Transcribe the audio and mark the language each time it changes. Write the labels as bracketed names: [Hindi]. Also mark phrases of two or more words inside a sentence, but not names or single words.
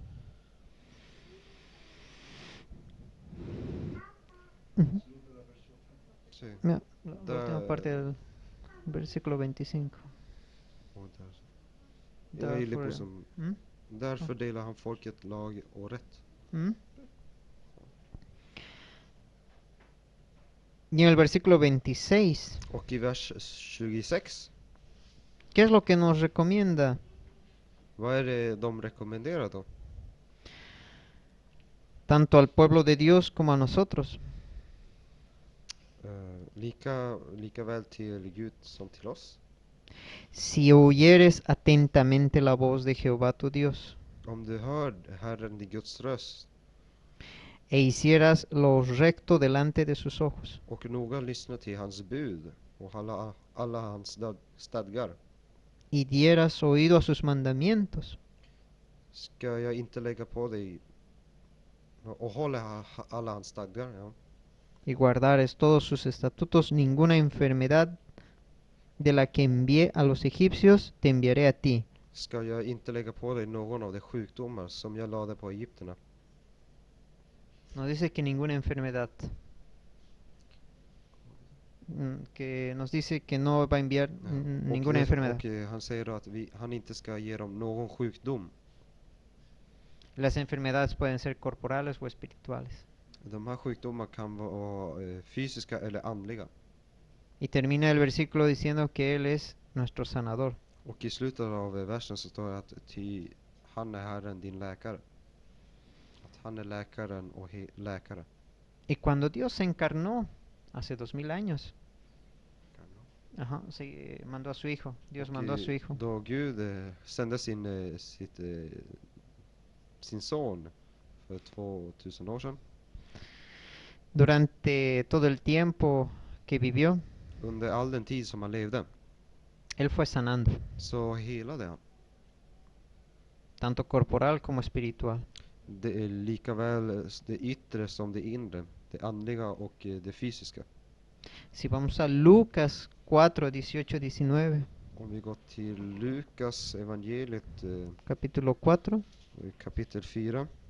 [Spanish] Sí. Mira, la última parte del versículo 25. [Swedish] Och jag gillar på som ¿Mm? därför delar han folket lag och rätt. [Spanish] ¿Mm? Y en el versículo 26, [Swedish] Och i vers 26, [Spanish] ¿qué es lo que nos recomienda? [Swedish] vad är det de rekommenderar då? [Spanish] Tanto al pueblo de Dios como a nosotros. [Swedish] Lika väl till Gud som till oss. [Spanish] Si oyeres atentamente la voz de Jehová tu Dios, [Swedish] Om du hör Herren din Guds röst [Spanish] e hicieras lo recto delante de sus ojos, [Swedish] och noga lyssna till hans bud och alla hans stadgar, [Spanish] y dieras oído a sus mandamientos, [Swedish] ska jag inte lägga på dig och hålla alla hans stadgar, ja. [Spanish] y guardares todos sus estatutos, ninguna enfermedad de la que envié a los egipcios te enviaré a ti. [Swedish] Ska jag inte lägga på dig någon av de sjukdomar som jag lade på egyptierna. [Spanish] Nos dice que ninguna enfermedad. Que nos dice que no va a enviar ninguna enfermedad. [Swedish] Och han säger då att han inte ska ge dem någon sjukdom. [Spanish] Las enfermedades pueden ser corporales o espirituales. [Swedish] De här sjukdomarna kan vara fysiska eller andliga. [Spanish] Y termina el versículo diciendo que Él es nuestro sanador. [Swedish] Och i slutet av versen så står det att han är Herren din läkare. Att han är läkaren och läkare. [Spanish] Y cuando Dios se encarnó hace 2000 años, mandó a su hijo. Dios mandó a su hijo. [Swedish] Då Gud sände sin son för 2000 år sedan. [Spanish] Durante todo el tiempo que vivió, [Swedish] Under all den tid som han levde [Spanish] Él fue sanando, [Swedish] så helade han. [Spanish] tanto corporal como espiritual. [Swedish] Det är lika väl det yttre som det inre, det andliga och det fysiska. [Spanish] Si vamos a Lucas 4, 18-19. [Swedish] Om vi går till Lukas evangeliet [Spanish] Capítulo 4. [Swedish] Kapitel 4.